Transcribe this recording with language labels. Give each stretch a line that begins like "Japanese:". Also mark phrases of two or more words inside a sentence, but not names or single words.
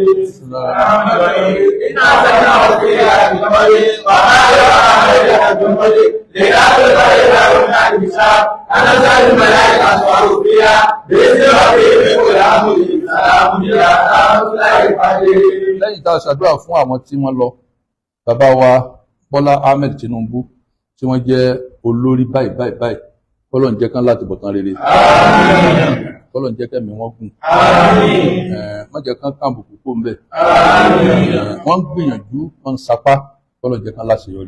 Arabic: بسم الله الرحمن الرحيم. إنا أنزلناه في ليلة القدر وما أدراك ما ليلة القدر ليلة القدر خير من ألف شهر تنزل الملائكة والروح فيها بإذن ربهم من كل أمر سلام هي حتى مطلع الفجر.
Yoruba: lẹ́yìn tá a ṣàdúrà fún àwọn tí wọ́n lọ, bàbá wa Bọ́lá Ahmed Tinubu tí wọ́n jẹ́ olórí báyìí kọ́lọ̀ ń jẹ́ kán láti bọ̀tán rere, kọ́lọ̀ ń jẹ́ kẹ́mi wọ́n gùn, má jẹ́ kán kàǹbùkù kó ń bẹ̀, wọ́n ń gbìyànjú, wọ́n ń sapá, kọ́lọ̀ ń jẹ́ kán láṣeyọrí.